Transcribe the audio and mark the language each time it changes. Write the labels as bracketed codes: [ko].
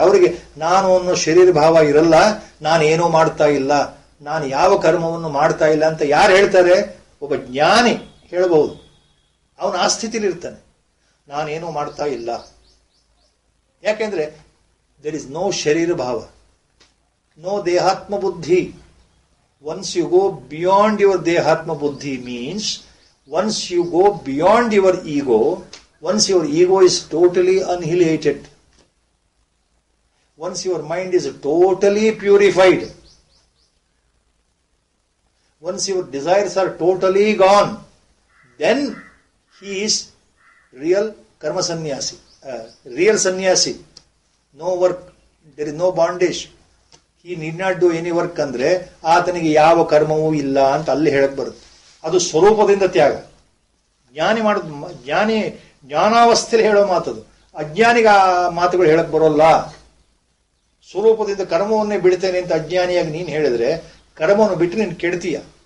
[kn] ಅವರಿಗೆ ನಾನು ಅನ್ನೋ ಶರೀರ ಭಾವ ಇರಲ್ಲ, ನಾನೇನೋ ಮಾಡ್ತಾ ಇಲ್ಲ, ನಾನು ಯಾವ ಕರ್ಮವನ್ನು ಮಾಡ್ತಾ ಇಲ್ಲ ಅಂತ ಯಾರು ಹೇಳ್ತಾರೆ? ಒಬ್ಬ ಜ್ಞಾನಿ ಹೇಳಬಹುದು. ಅವನು ಆ ಸ್ಥಿತಿಲಿ ಇರ್ತಾನೆ, ನಾನೇನೋ ಮಾಡ್ತಾ ಇಲ್ಲ. ಯಾಕೆಂದ್ರೆ [en] There is no sharira bhava, no dehatma buddhi. Once you go beyond your dehatma buddhi means once you go beyond your ego, once your ego is totally annihilated, once your mind is totally purified, once your desires are totally gone, then he is real karma sannyasi, real sannyasi. No work, there is no bondage, he need not do any work. [kn] ಅಂದ್ರೆ ಆತನಿಗೆ ಯಾವ ಕರ್ಮವೂ ಇಲ್ಲ ಅಂತ ಅಲ್ಲಿ ಹೇಳಕ್ ಬರುತ್ತೆ. ಅದು ಸ್ವರೂಪದಿಂದ ತ್ಯಾಗ. ಜ್ಞಾನಿ ಮಾಡೋದು, ಜ್ಞಾನಾವಸ್ಥೆಯಲ್ಲಿ ಹೇಳೋ ಮಾತದು. ಅಜ್ಞಾನಿಗೆ ಆ ಮಾತುಗಳು ಹೇಳಕ್ ಬರೋಲ್ಲ. ಸ್ವರೂಪದಿಂದ ಕರ್ಮವನ್ನೇ ಬಿಡ್ತೇನೆ ಅಂತ ಅಜ್ಞಾನಿಯಾಗಿ ನೀನು ಹೇಳಿದ್ರೆ ಕರ್ಮವನ್ನು ಬಿಟ್ಟು ನೀನು ಕೆಡ್ತೀಯ.